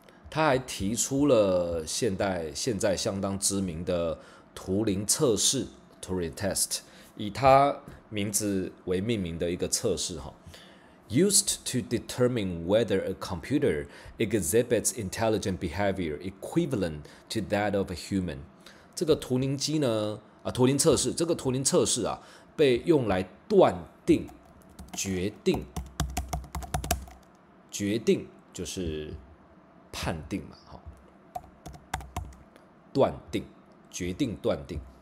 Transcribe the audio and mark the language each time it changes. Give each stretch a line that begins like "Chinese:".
Chinese: 他还提出了现在相当知名的图灵测试。
English: Turing test
Chinese: 以他名字为命名的一个测试，
English: used to determine whether a computer exhibits intelligent behavior equivalent to that of a human。
Chinese: 这个图灵机呢，图灵测试，这个图灵测试被用来断定、决定就是判定嘛，断定、决定、断定。